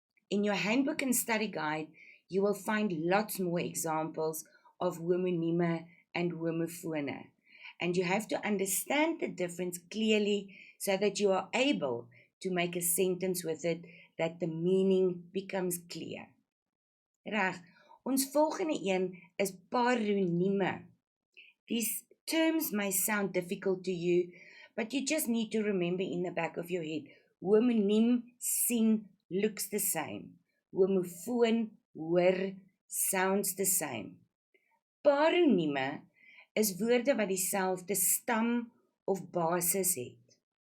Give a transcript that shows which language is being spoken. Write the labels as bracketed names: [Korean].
[English] In your handbook and study guide, you will find lots more examples of homonieme and homofone. And you have to understand the difference clearly so that you are able to make a sentence with it that the meaning becomes clear. [Afrikaans] Reg, ons volgende een is paronieme. [English] These terms may sound difficult to you, but you just need to remember in the back of your head, [Afrikaans] homoniem sien [English] looks the same. [Afrikaans] Homofoon hoor [English] sounds the same. [Afrikaans] Paronieme is woorde wat dieselfde stam of basis het.